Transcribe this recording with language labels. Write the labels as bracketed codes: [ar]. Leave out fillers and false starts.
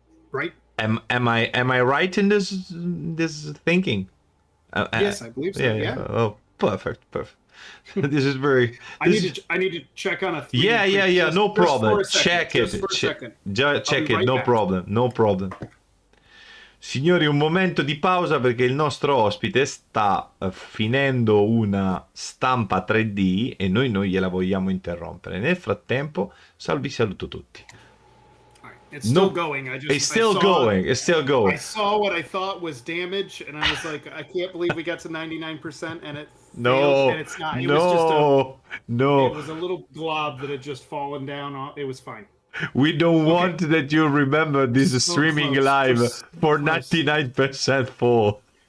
[en] Right. Am I right in this thinking? Yes, I believe so. Yeah. Oh, perfect. This is very. I need to check on a 3D Yeah. No problem. Check it. Just for a second. Check it. Right No back. problem. No problem. [it] Signori, un momento di pausa perché il nostro ospite sta finendo una stampa 3D e noi non gliela vogliamo interrompere. Nel frattempo, saluto tutti. [en] It's still going. It's still going. I saw what I thought was damage, and I was like, I can't believe we got to 99%, and it failed, and it's not. It was It was a little glob that had just fallen down. It was fine. We don't want that you remember this streaming live for 99% full.